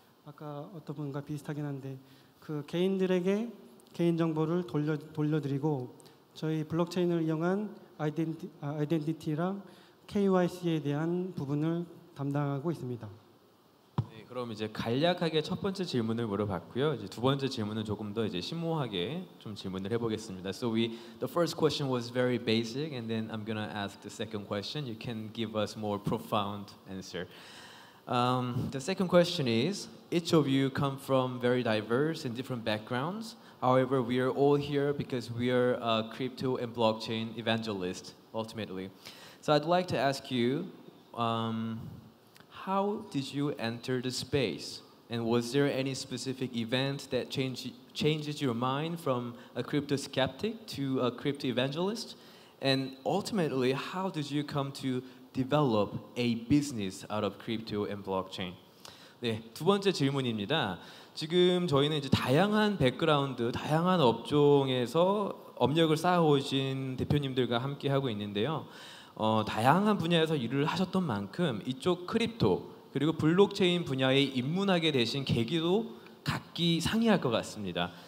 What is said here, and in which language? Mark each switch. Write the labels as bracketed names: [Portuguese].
[Korean] 아까 어떤 분과 비슷하긴 한데 그 개인들에게 개인 정보를 돌려드리고 저희 블록체인을 이용한 아이덴티티랑 KYC에 대한 부분을 담당하고 있습니다. 네, 그럼 이제 간략하게 첫 번째 질문을 물어봤고요. 이제 두 번째 질문은 조금 더 이제 심오하게 좀 질문을 해보겠습니다. [English] So the first question was very basic, and then I'm gonna ask the second question. You can give us more profound answer. The second question is, each of you come from very diverse and different backgrounds. However, we are all here because we are crypto and blockchain evangelists, ultimately. So I'd like to ask you, how did you enter the space? And was there any specific event that changes your mind from a crypto skeptic to a crypto evangelist? And ultimately, how did you come to develop a business out of crypto and blockchain? [Korean] 네, 두 번째 질문입니다. 지금 저희는 이제 다양한 백그라운드, 다양한 업종에서 업력을 쌓아오신 대표님들과 함께 하고 있는데요. 다양한 분야에서 일을 하셨던 만큼 이쪽 크립토 그리고 블록체인 분야에 입문하게 되신 계기도 각기 상이할 것 같습니다.